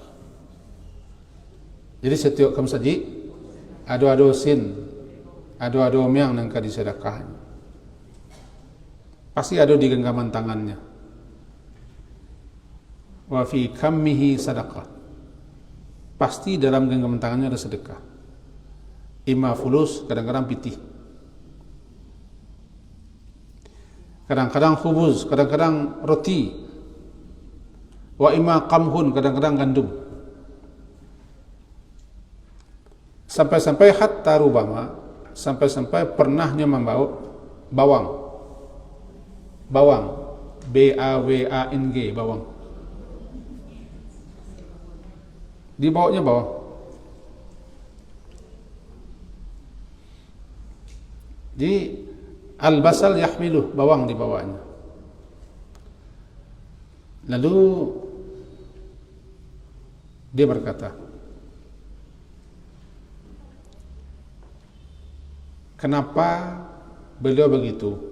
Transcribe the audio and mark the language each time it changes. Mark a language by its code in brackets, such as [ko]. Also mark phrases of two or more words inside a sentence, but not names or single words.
[min] Jadi setiap ke masjid ado sin, ado yang nangka disedekah. [id] Pasti ada di genggaman tangannya. [ar] Wa fi kammihi sadaqah. [id] Pasti dalam genggaman tangannya ada sedekah. [ar] Ima fulus, [id] kadang-kadang pitih. Kadang-kadang khubuz, kadang-kadang roti. [ar] Wa ima qamhun, [id] kadang-kadang gandum. Sampai-sampai [ar] hatta rubama, [id] sampai-sampai pernahnya membawa bawang. B-A-W-A-N-G, bawang. Dibawanya bawang. Jadi [ar] al-basal yahmiluh, [id] bawang dibawanya. Lalu dia berkata, kenapa beliau begitu?